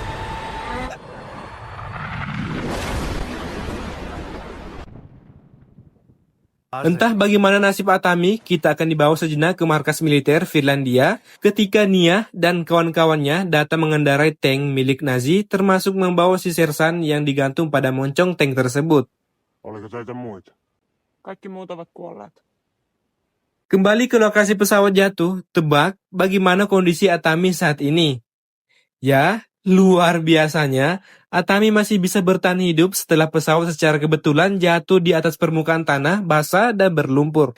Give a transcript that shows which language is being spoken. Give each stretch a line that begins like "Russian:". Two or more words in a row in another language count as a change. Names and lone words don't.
Indonesian: Entah bagaimana nasib Atami, kita akan dibawa sejenak ke markas militer Finlandia ketika Nia dan kawan-kawannya datang mengendarai tank milik Nazi termasuk membawa si Sersan yang digantung pada moncong tank tersebut.
Finnish: Oliko teitä muita? Kaikki muut ovat kuolleet.
Indonesian: Kembali ke lokasi pesawat jatuh, tebak bagaimana kondisi Atami saat ini. Ya, luar biasanya, Atami masih bisa bertahan hidup setelah pesawat secara kebetulan jatuh di atas permukaan tanah basah dan berlumpur.